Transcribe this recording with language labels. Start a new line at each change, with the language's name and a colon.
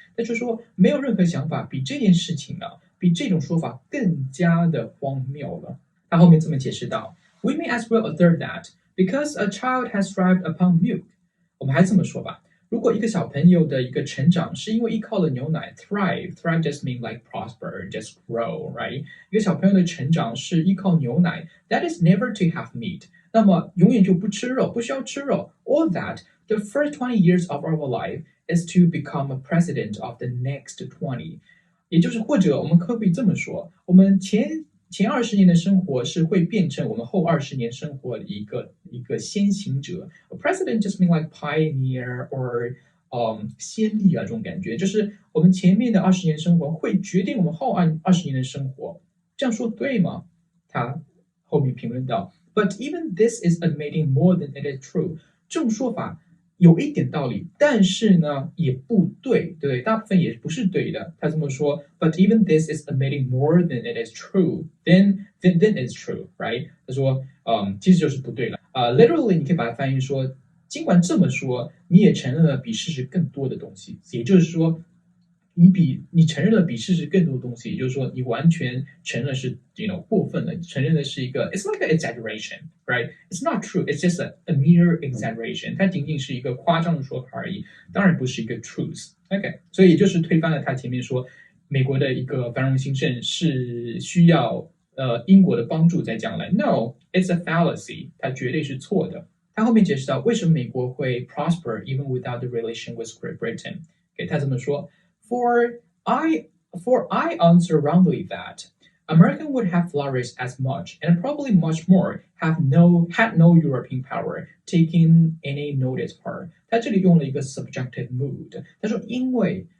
Chinese: 那就是说，没有任何想法比这件事情比这种说法更加的荒谬了。他后面这么解释道 ： We may as well assert that because a child has thrived upon milk。我们还这么说吧。如果一个小朋友的一个成长是因为依靠了牛奶 thrive just mean like prosper, just grow, right? 一个小朋友的成长是依靠牛奶 that is never to have meat，那么永远就不吃肉，不需要吃肉 or that the first 20 years of our life is to become a president of the next 20。也就是或者我们可以这么说，我们前20年的生活是会变成我们后20年生活的一个先行者。 A president just mean like pioneer or 先例这种感觉，就是我们前面的20年生活会决定我们后20年的生活。这样说对吗？他后面评论道 ， But even this is admitting more than it is true。这种说法有一点道理，但是呢也不对，对，大部分也不是对的。他这么说 ， But even this is admitting more than it is true, then it's true, right？他说，其实就是不对了。 literally 你可以把它翻译说，尽管这么说，你也承认了比事实更多的东西，也就是说，你承认了比事实更多的东西，也就是说，你完全承认是过分了，你承认的是一个 it's like an exaggeration, right?
English: It's not true, it's just a mere exaggeration.
Chinese: 它仅仅是一个夸张的说法而已，当然不是一个 truth. OK， 所以也就是推翻了他前面说美国的一个繁荣兴盛是需要英国的帮助在将来。 No, it's a fallacy. 它绝对是错的。他后面解释到为什么美国会 prosper even without the relation with Great Britain. 给他这么说。
English: For I answer roundly that America would have flourished as much, and probably much more, had no European power taken any notice of her. 他这里用了一个 subjective mood，他说因为